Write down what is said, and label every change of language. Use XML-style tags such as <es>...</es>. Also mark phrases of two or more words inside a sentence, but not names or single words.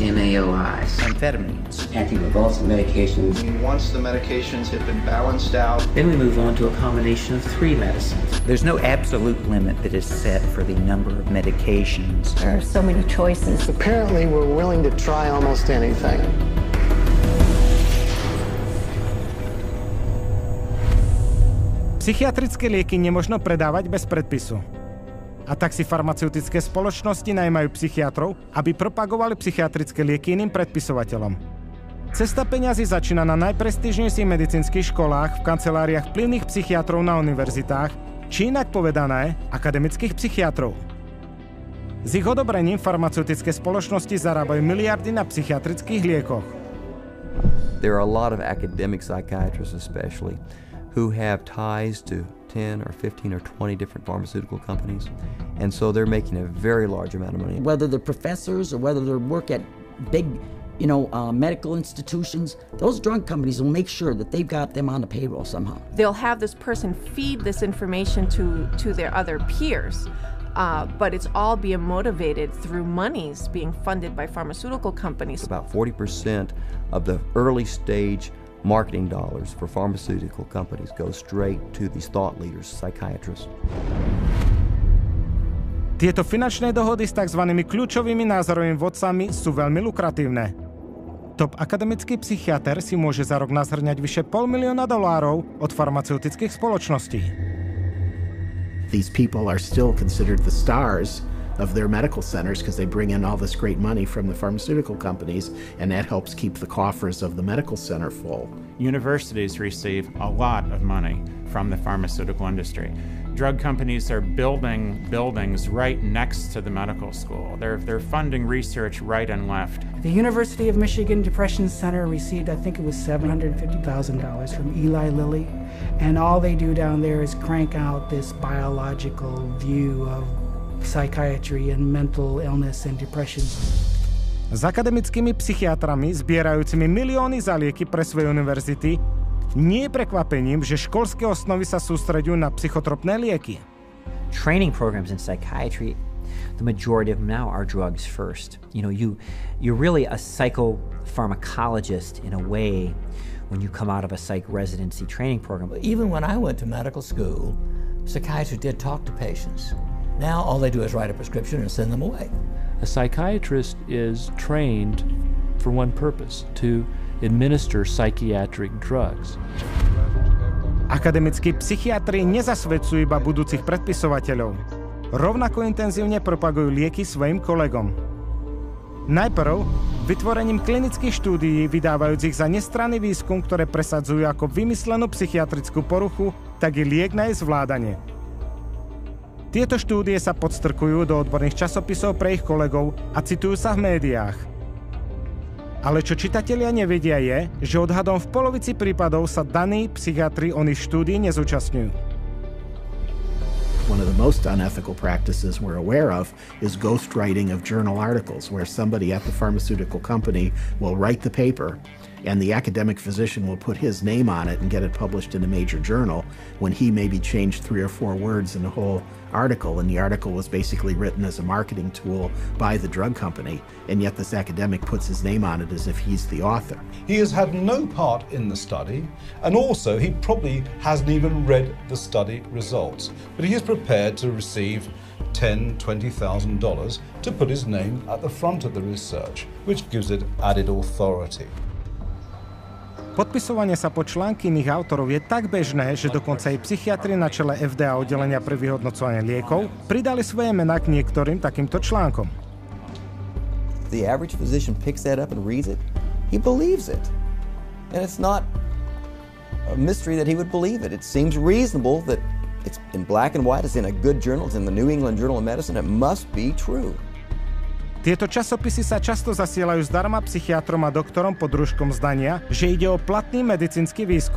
<en>MAOIs. Amphetamines. Anticonvulsant medications. Once the medications have been balanced out, then we move on to a combination of 3 medicines. There's no absolute limit that is set for the number of medications. There are so many choices. Apparently we're willing to try almost anything.</en> <sk>Psychiatrické lieky nemožno predávať bez predpisu. A tak si farmaceutické spoločnosti najmajú psychiatrov, aby propagovali psychiatrické lieky iným predpisovateľom. Cesta peňazí začína na najprestížnejších medicínskych školách, v kanceláriách vplyvných psychiatrov na univerzitách, či inak povedané, akademických psychiatrov. S ich odobrením farmaceutické spoločnosti zarábajú miliardy na psychiatrických liekoch.</sk> <en>There are a lot of academic psychiatrists especially who have ties to 10 or 15 or 20 different pharmaceutical companies, and so they're making a very large amount of money. Whether they're professors or whether they work at big, medical institutions, those drug companies will make sure that they've got them on the payroll somehow. They'll have this person feed this information to their other peers, but it's all being motivated through monies being funded by pharmaceutical companies. About 40% of the early stage marketing dollars for pharmaceutical companies go straight to these thought leaders, psychiatrists.</en> <sk>Tieto finančné dohody s tzv. Kľúčovými názorovými vodcami sú veľmi lukratívne. Top akademický psychiater si môže za rok nazhrňať vyše $500,000 od farmaceutických spoločností.</sk> <en>These people are still considered the stars of their medical centers because they bring in all this great money from the pharmaceutical companies, and that helps keep the coffers of the medical center full. Universities receive a lot of money from the pharmaceutical industry. Drug companies are building buildings right next to the medical school. They're funding research right and left. The University of Michigan Depression Center received, I think it was $750,000 from Eli Lilly, and all they do down there is crank out this biological view of psychiatry and mental illness and depression.</en> <sk>S akademickými psychiatrami zbierajúcimi milióny za lieky pre svoje univerzity nie je prekvapením, že školské osnovy sa sústreďujú na psychotropné lieky.</sk> <en>Training programs in psychiatry, the majority of them now are drugs first. You know, you're really a psychopharmacologist in a way when you come out of a psych residency training program. Even when I went to medical school, psychiatrists did talk to patients. Now all they do is write a prescription and send them away. A psychiatrist is trained for one purpose, to administer psychiatric drugs.</en> <sk>Akademickí psychiatri nezasvedcujú iba budúcich predpisovateľov. Rovnako intenzívne propagujú lieky svojim kolegom. Najprv vytvorením klinických štúdií vydávajúcich za nestranný výskum, ktoré presadzujú ako vymyslenú psychiatrickú poruchu, tak i liek na jej zvládanie. Tieto štúdie sa podstrkujú do odborných časopisov pre ich kolegov a citujú sa v médiách. Ale čo čitatelia nevedia je, že odhadom v polovici prípadov sa daní psychiatri oných štúdií nezúčastňujú.</sk> <en>One of the most unethical practices we're aware of is ghostwriting of journal articles, where somebody at the pharmaceutical company will write the paper and the academic physician will put his name on it and get it published in a major journal when he maybe changed 3 or 4 words in the whole article, and the article was basically written as a marketing tool by the drug company, and yet this academic puts his name on it as if he's the author. He has had no part in the study, and also he probably hasn't even read the study results, but he is prepared to receive $10,000, $20,000 to put his name at the front of the research, which gives it added authority.</en> <sk>Podpisovanie sa pod články iných autorov je tak bežné, že dokonca aj psychiatri na čele FDA oddelenia pre vyhodnocovanie liekov pridali svoje mená k niektorým takýmto článkom.</sk> <en>The average physician picks that up and reads it. He believes it. And it's not a mystery that he would believe it. It seems reasonable that it's in black and white, it's in a good journal, it's in the New England Journal of Medicine, it must be true.</en> <sk>Tieto časopisy sa často zasielajú zdarma psychiatrom a doktorom pod rúškom zdania, že ide o platný medicínsky výskum.</sk>